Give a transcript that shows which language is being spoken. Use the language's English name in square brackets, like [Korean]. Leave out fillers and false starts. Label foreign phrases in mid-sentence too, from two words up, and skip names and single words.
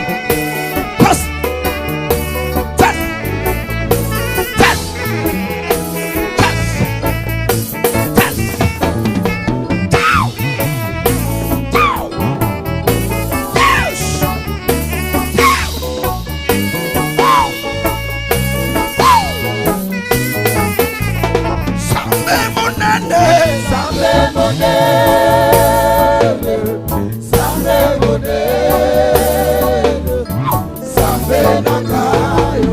[English] Pass. Test. Test. Test. Test. Down. Down. Yes. Down. Wow. [Lingala] Wow. Sambe monene. Sambe monene. Sambe monene. Sambe nakayo.